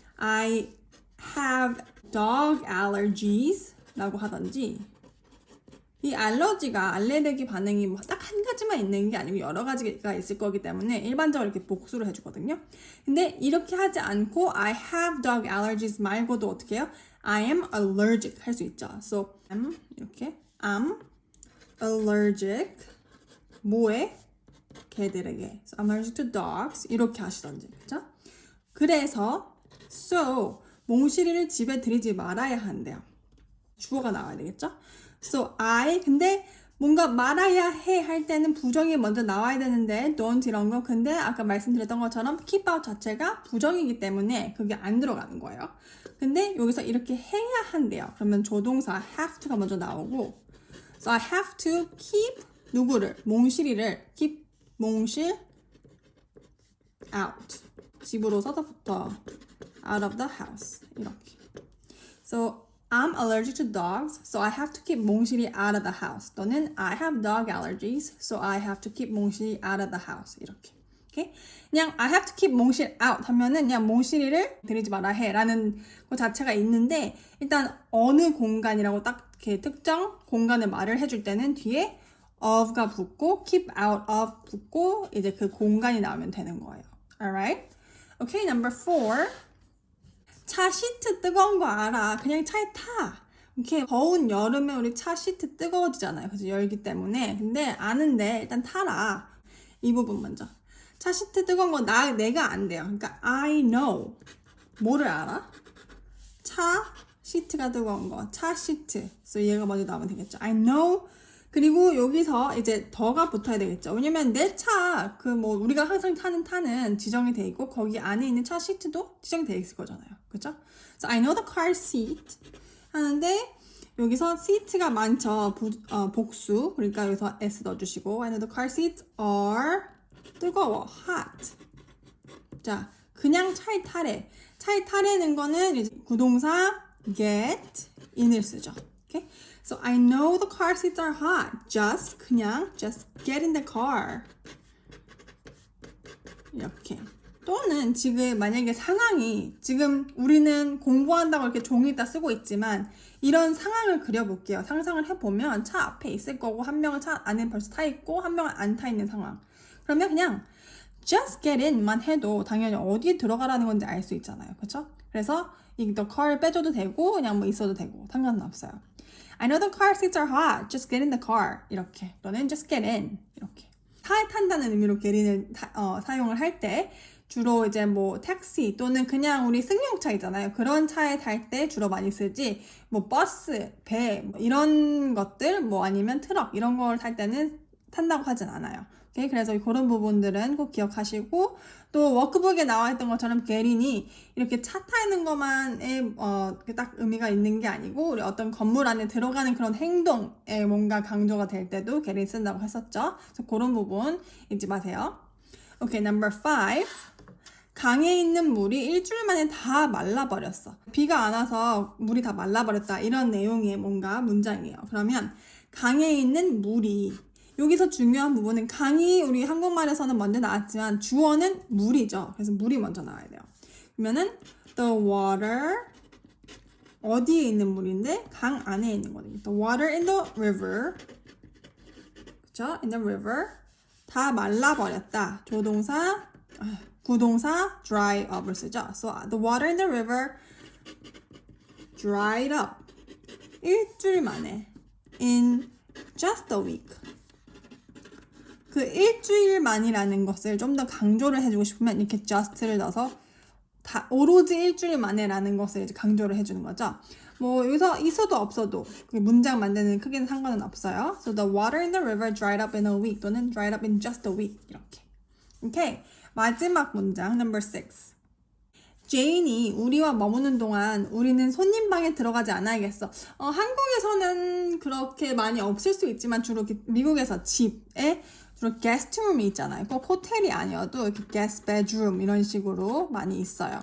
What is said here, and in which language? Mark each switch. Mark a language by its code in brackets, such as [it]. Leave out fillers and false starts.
[en] I have dog allergies [ko] 라고 하던지 이 알러지가 알레르기 반응이 뭐 딱 한 가지만 있는 게 아니고 여러 가지가 있을 거기 때문에 일반적으로 이렇게 복수를 해주거든요. 근데 이렇게 하지 않고 [en] I have dog allergies [ko] 말고도 어떻게 해요? [en] I am allergic [ko] 할 수 있죠. [en] So I'm [ko] 이렇게 [en] I'm allergic [ko] 뭐에? 개들에게. [en] So I'm allergic to dogs [ko] 이렇게 하시던지 그렇죠? 그래서 so 몽실이를 집에 들이지 말아야 한대요. 주어가 나와야 되겠죠? So I 근데 뭔가 말아야 해 할 때는 부정이 먼저 나와야 되는데 don't 이런 거 근데 아까 말씀드렸던 것처럼 [en] keep out [ko] 자체가 부정이기 때문에 그게 안 들어가는 거예요. 근데 여기서 이렇게 해야 한대요. 그러면 조동사 [en] have to [ko] 가 먼저 나오고 [en] So I have to keep [ko] 누구를? 몽실이를 [en] keep 몽실 out [ko] 집으로서부터 [en] out of the house 이렇게 So I'm allergic to dogs, so I have to keep [ko] 몽실이 [en] out of the house. 또는 I have dog allergies, so I have to keep [ko] 몽실이 [en] out of the house. [ko] 이렇게. 오케이? 그냥 [en] I have to keep 몽실 out [ko] 하면은 그냥 몽실이를 들이지 마라 해 라는 것 자체가 있는데 일단 어느 공간이라고 딱 이렇게 특정 공간을 말을 해줄 때는 뒤에 of가 붙고 [en] keep out of [ko] 붙고 이제 그 공간이 나오면 되는 거예요. [en] Alright? Okay, number 4. [ko] 차 시트 뜨거운 거 알아. 그냥 차에 타. 이렇게 더운 여름에 우리 차 시트 뜨거워지잖아요. 그래서 열기 때문에. 근데 아는데 일단 타라. 이 부분 먼저. 차 시트 뜨거운 거 내가 안 돼요. 그러니까 I know. 뭐를 알아? 차 시트가 뜨거운 거. 차 시트. 그래서 얘가 먼저 나오면 되겠죠. [en] I know. [ko] 그리고 여기서 이제 더가 붙어야 되겠죠. 왜냐면 내 차, 우리가 항상 타는 차는 지정이 돼 있고, 거기 안에 있는 차 시트도 지정이 돼 있을 거잖아요. 그죠? [en] So I know the car seat. [ko] 하는데, 여기서 seat가 많죠. 복수. 그러니까 여기서 S 넣어주시고, [en] I know the car seats are [ko] 뜨거워. [en] hot. [ko] 자, 그냥 차에 타래. 차에 타래는 거는 이제 구동사 [en] get in [ko] 을 쓰죠. [en] Okay? So I know the car seats are hot. Just get in the car. [ko] 이렇게. 또는 지금 만약에 상황이 지금 우리는 공부한다고 이렇게 종이에다 쓰고 있지만 이런 상황을 그려볼게요. 상상을 해보면 차 앞에 있을 거고 한 명은 차 안에 벌써 타 있고 한 명은 안 타 있는 상황. 그러면 그냥 [en] just get in [ko] 만 해도 당연히 어디에 들어가라는 건지 알 수 있잖아요. 그렇죠? 그래서 이 [en] the car [ko] 를 빼줘도 되고 그냥 있어도 되고 상관은 없어요. [en] I know the car seats are hot. Just get in the car. [ko] 이렇게. [en] 또는 just get in. [ko] 이렇게. 차에 탄다는 의미로 [en] get in [ko] 을 사용을 할 때 주로 이제 택시 또는 그냥 우리 승용차 있잖아요. 그런 차에 탈 때 주로 많이 쓰지. 버스, 배 이런 것들 아니면 트럭 이런 걸 탈 때는 탄다고 하진 않아요. 오케이? 그래서 그런 부분들은 꼭 기억하시고 또 워크북에 나와 있던 것처럼 get인이 이렇게 차 타는 것만에 딱 의미가 있는 게 아니고 우리 어떤 건물 안에 들어가는 그런 행동에 뭔가 강조가 될 때도 get인 쓴다고 했었죠. 그래서 그런 부분 잊지 마세요. [en] 오케이, number 5. [ko] 강에 있는 물이 일주일 만에 다 말라버렸어. 비가 안 와서 물이 다 말라버렸다. 이런 내용의 뭔가 문장이에요. 그러면 강에 있는 물이 여기서 중요한 부분은 강이 우리 한국말에서는 먼저 나왔지만 주어는 물이죠. 그래서 물이 먼저 나와야 돼요. 그러면은 the water 어디에 있는 물인데 강 안에 있는 거거든요. [en] The water in the river 그쵸? In the river 다 말라버렸다. [ko] 조동사 구동사 [en] dry up [ko] 을 쓰죠. [en] So the water in the river dried up [ko] 일주일 만에 [en] in just a week [ko] 그 일주일만이라는 것을 좀 더 강조를 해주고 싶으면 이렇게 just를 넣어서 오로지 일주일 만에라는 것을 이제 강조를 해주는 거죠. 여기서 있어도 없어도 그 문장 만드는 크게는 상관은 없어요. [en] So the water in the river dried up in a week [ko] 또는 [en] dried up in just a week [ko] 이렇게. [en] 오케이. [ko] 마지막 문장 number 6. 제인이 우리와 머무는 동안 우리는 손님 방에 들어가지 않아야겠어. 한국에서는 그렇게 많이 없을 수 있지만 주로 미국에서 집에 주로 게스트룸이 있잖아요. 꼭 호텔이 아니어도 이렇게 게스트 베드룸 이런 식으로 많이 있어요.